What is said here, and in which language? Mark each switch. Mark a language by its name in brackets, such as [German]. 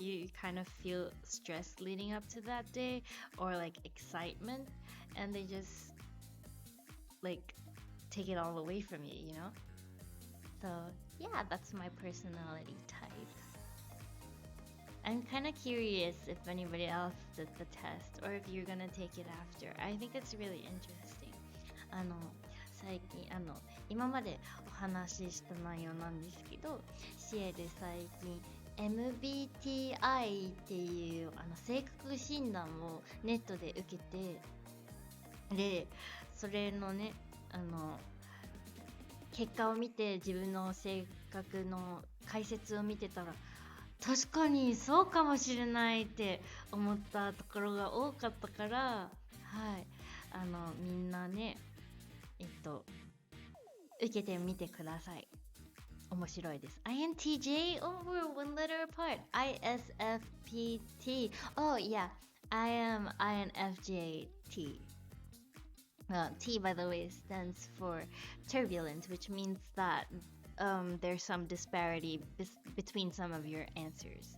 [English] You kind of feel stress leading up to that day, or like excitement, and they just like take it all away from you, you know? So yeah, that's my personality type. I'm kind of curious if anybody else did the test or if you're gonna take it after. I think it's really interesting. [Japanese] 最近今までお話しした内容なんですけど、シエル最近 MBTI っていう性格診断をネットで受けて、でそれのね結果を見て自分の性格の解説を見てたら、確かにそうかもしれないって思ったところが多かったから、はい、みんなね、受けてみてください。面白いです。INTJ? [English] Oh, we're one letter apart. ISFPT. Oh, yeah. I am INFJT. T, by the way, stands for turbulent, which means that there's some disparity between some of your answers.